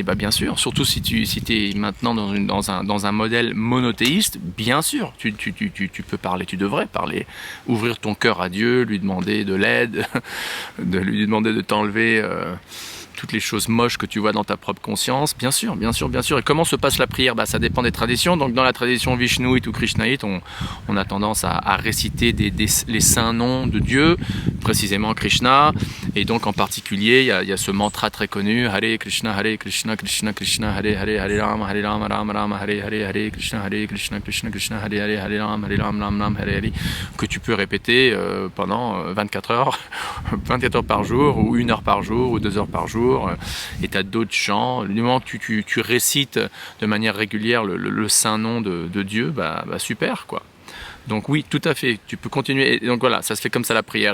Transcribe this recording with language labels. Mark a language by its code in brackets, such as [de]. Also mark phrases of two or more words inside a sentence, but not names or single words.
[fr] Bah bien sûr, surtout si tu es maintenant dans un modèle monothéiste, bien sûr, tu peux parler, tu devrais parler, ouvrir ton cœur à Dieu, lui demander de l'aide, lui demander de t'enlever toutes les choses moches que tu vois dans ta propre conscience, bien sûr, bien sûr, bien sûr. Et comment se passe la prière? Bah, ça dépend des traditions. Donc dans la tradition vishnouite ou krishnaïte, on a tendance à réciter les saints noms de Dieu, précisément Krishna. Et donc en particulier, il y a ce mantra très connu, [sa] Hare Krishna, Krishna Krishna, Hare Rama, Rama Rama, Hare Krishna, Krishna Krishna, Hare Rama, Hare, [fr] que tu peux répéter pendant 24 heures, 24 heures par jour, ou 1 heure par jour, ou 2 heures par jour. Et tu as d'autres chants. Du moment que tu récites de manière régulière le saint nom de Dieu, bah super quoi. Donc oui, tout à fait, tu peux continuer. Et donc voilà, ça se fait comme ça la prière.